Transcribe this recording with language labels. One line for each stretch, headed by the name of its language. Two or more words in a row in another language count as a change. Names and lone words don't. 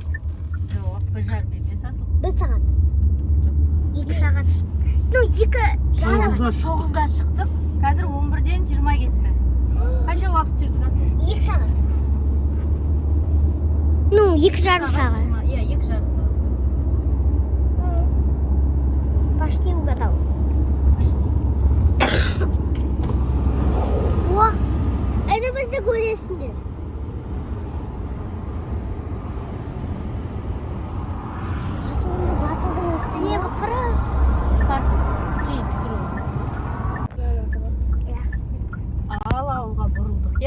Kazakh: Жоқ, 1,5 емес Асыл. 1 сағат. 2 сағат. Ну, 2,5. 9-да шықтық. Қазір 11-ден 20 кетті. Қанша уақыт жүрдік Асыл? 2 сағат. Ну, 2,5 сағат. Иә, 2,5 сағат.
Russian: Почти угадал.
Kazakh: О, это бізді көресіңдер. Асылымды батылдың үстіне бұқыры. Кейін түсіру. Ал ауылға бұрылдық, е?